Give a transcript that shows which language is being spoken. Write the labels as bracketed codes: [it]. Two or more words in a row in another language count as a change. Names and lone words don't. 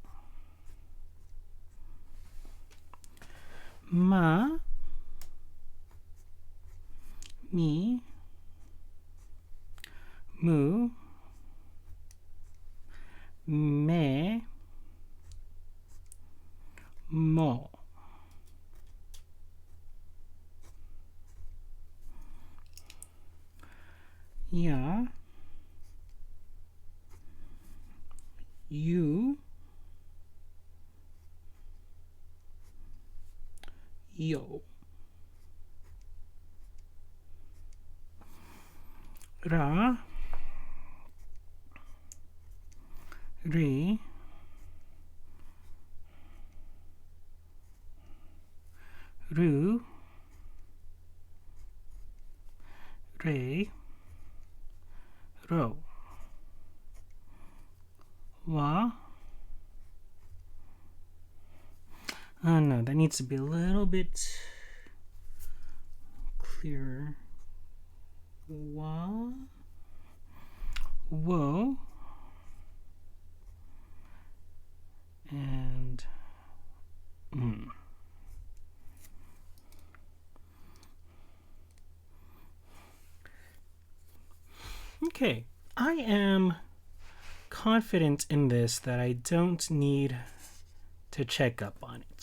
[en] Ma, mi, mu, me, mo. Ya, you, yo. Ra, re, ru, re, ro. Wa. Oh no, that needs to be a little bit clearer. Wa, wo, and Okay, I am confident in this that I don't need to check up on it.